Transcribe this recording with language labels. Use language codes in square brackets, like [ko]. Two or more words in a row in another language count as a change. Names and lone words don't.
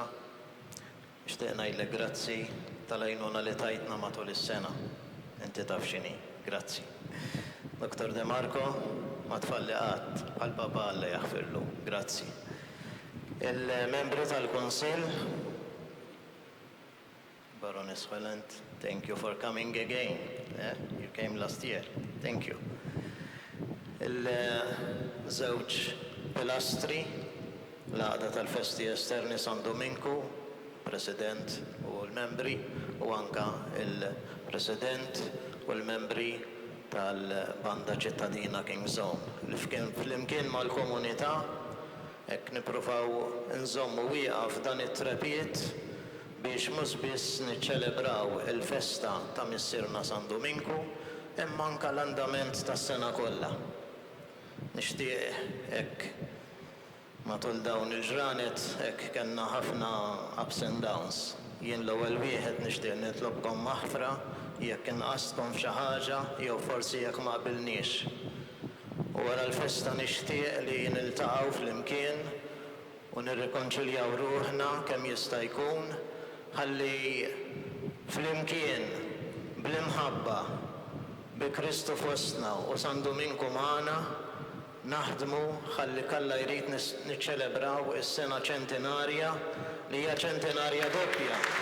[mt] Nixtieq ngħidlek grazzi tal-għajnuna li tajtna matul is-sena. Inti taf x'inhi. Grazzi. Dr. De Marco, ma tfalli qatt għal papa Alla jaħfirlu. Grazzi. Il-membri tal-Kunsill, Baroness Vallett, [en] thank you for coming again. You came last year. Thank you. [mt] Il-żewġ pilastri, l-għaqda tal-Festi Esterni San Duminku, President u l-membri, u anka il-President u l-membri tal-Banda ċittadina King's Zone. Flimkien mal-komunità, hekk nippruvaw nżommu wieqaf dan it-trepied biex mhux biss niċċelebraw il-festa ta' missierna San Duminku, imma anke l-andament tas-sena kollha. Nixtieq hekk matul dawn il-ġranet hekk kellna ħafna [en] ups and downs. [mt] Jien l-ewwel wieħed nixtieq nitlobkom maħfra jekk inqaskom f'xi ħaġa jew forsi jekk ma qbilniex. U wara l-festa nixtieq li niltaqgħu flimkien u nirrikonċiljaw ruħna kemm jista' jkun ħalli flimkien bl-imħabba bi Kristu fostna u San Duminku magħna naħdmu ħalli Alla jrid niċċelebraw is-sena ċentenarja li hija ċentenarja doppja.